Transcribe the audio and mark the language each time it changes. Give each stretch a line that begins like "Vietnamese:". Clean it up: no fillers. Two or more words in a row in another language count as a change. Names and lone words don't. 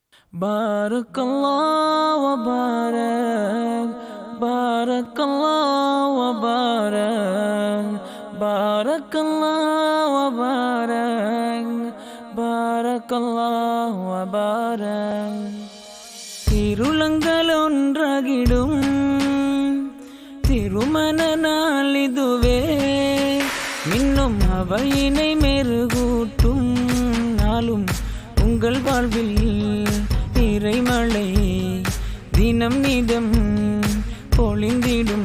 Arabic: بارك الله وبارك، بارك الله وبارك، بارك الله وبارك، بارك الله وبارك.
Tamil: இருளங்கள் ஒன்றாகிடும் திருமண நாளிதுவே, இன்னும் அவையினை மெருகூட்டும் நாளும் உங்கள் வாழ்வில் இறைமழை தினம் நிதம் பொழிந்திடும்.